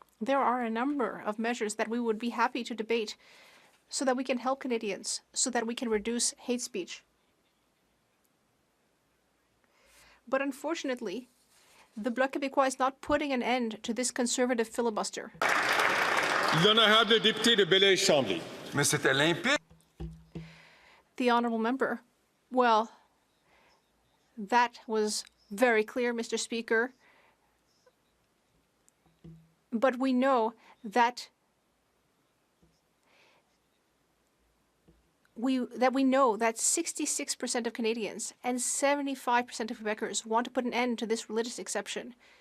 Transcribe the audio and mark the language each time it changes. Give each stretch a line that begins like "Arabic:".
English: There are a number of measures that we would be happy to debate so that we can help Canadians, so that we can reduce hate speech. But unfortunately, the Bloc Québécois is not putting an end to this conservative filibuster.
French: L'honorable député de Belleuil-Chambly. Mais c'était limpide.
English: The honourable member. Well, that was very clear, Mr. Speaker. But we know that we know that 66% of Canadians and 75% of Quebecers want to put an end to this religious exception.